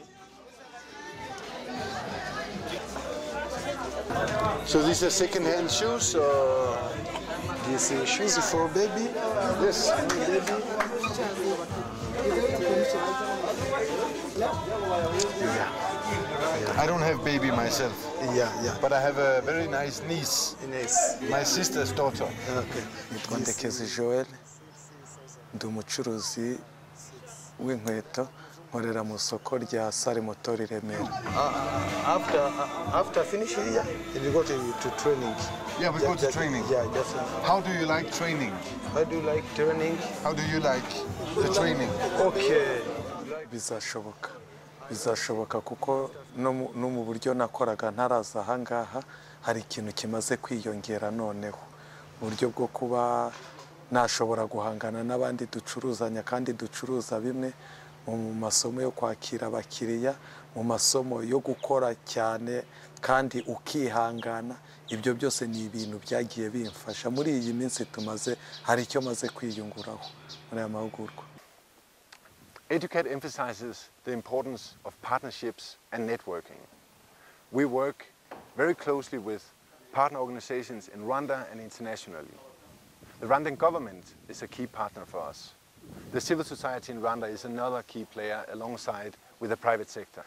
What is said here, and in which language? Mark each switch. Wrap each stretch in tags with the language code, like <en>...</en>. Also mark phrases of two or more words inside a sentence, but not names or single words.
<en>So these are second-hand shoes, or these shoes for baby? Yes, baby. Yeah. I don't have baby myself. Yeah. But I have a very nice niece. Nice. My sister's daughter. Okay.</en> <rw>Nitwa Ndekezi Joel. Ndi umucuruzi w'inkweto. Nkorera mu soko rya Sare Motori Remera.</rw> <en>After finishing here, you go to training. Yeah, we go to training. Yeah, just. How do you like training? How do you like training? How do you like the training? Okay.</en> <rw>Bizashoboka kuko no mu buryo nakoraga ntaraza aha ngaha hari ikintu kimaze kwiyongera noneho. Uburyo bwo kuba nashobora guhangana n'abandi ducuruzanya kandi ducuruza bimwe mu masomo yo kwakira abakiriya, mu masomo yo gukora cyane kandi ukihangana. Ibyo byose ni ibintu byagiye bimfasha muri iyi minsi tumaze, hari icyo maze kwiyunguraho muri aya mahugurwa.</rw> <en>Educat emphasizes the importance of partnerships and networking. We work very closely with partner organizations in Rwanda and internationally. The Rwandan government is a key partner for us. The civil society in Rwanda is another key player alongside with the private sector.</en>